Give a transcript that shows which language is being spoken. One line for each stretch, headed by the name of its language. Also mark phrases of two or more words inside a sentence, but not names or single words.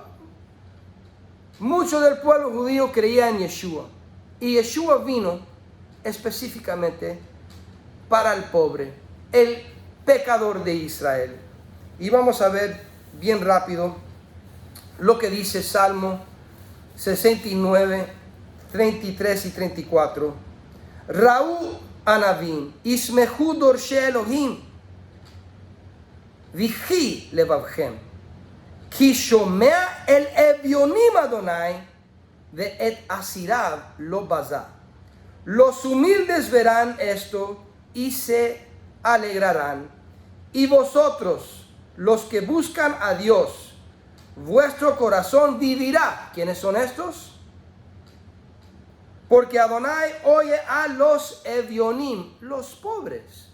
Spanish: Mucho del pueblo judío creía en Yeshua, y Yeshua vino específicamente para el pobre, el pecador de Israel. Y vamos a ver bien rápido lo que dice Salmo 69, 33 y 34.
Hebrew: ראו ענוים ישמחו דרשי אלהים ויחי לבבכם כי שמע אל אביונים אדני ואת אסיריו לא בזה.
Spanish: Los humildes verán esto y se alegrarán. Y vosotros, los que buscan a Dios, vuestro corazón vivirá. ¿Quiénes son estos? Porque Adonai oye a los evionim, los pobres.